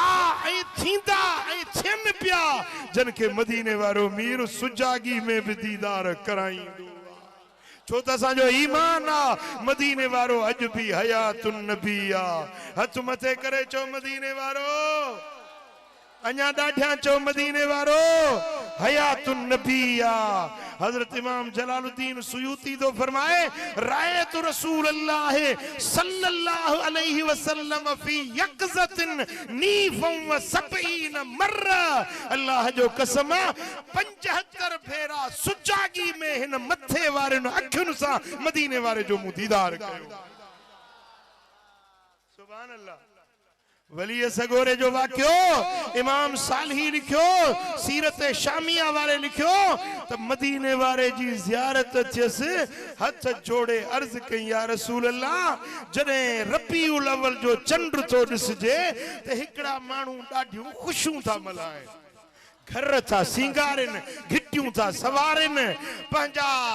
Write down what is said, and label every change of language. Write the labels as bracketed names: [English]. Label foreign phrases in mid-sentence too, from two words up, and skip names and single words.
[Sindhi] ऐं थींदा ऐं थियनि पिया जन के मदीने वारो मीर सुजागी में भी दीदार कराईंदो छो त असांजो ईमान आ मदीने वारो अॼु भी [Arabic] حياة النبي [Sindhi] आ हथ मथे करे चो मदीने वारो अञा ॾाढियां चो मदीने वारो [Arabic] حياة النبي [Sindhi] आ हजरत इमाम जलालुद्दीन सुयूती तो फरमाए [Arabic] رأيت رسول الله صلى الله عليه وسلم في يقظة نيفا وسبعين مرة [Sindhi] अल्लाह जो कसम 75 फेरा सुजागी में हिन मथे वारे अखियुनि सां मदीने वारे जो मुंहुं दीदार कयो [Arabic] سبحان الله [Sindhi] वली सगोरे जो वाक्यो इमाम सालही लिखियो सीरत शामिया वाले लिखियो तो मदीने वारे जी ज़ियारत थियसि हथ जोड़े अर्ज कई [Arabic] يا رسول الله [Sindhi] जने रबीउल अव्वल जो चंड तो ॾिसजे त हिकड़ा माण्हू ॾाढियूं खुशियूं था मल्हाइनि घर था सिंगारनि घिटियूं था सवारनि पंहिंजा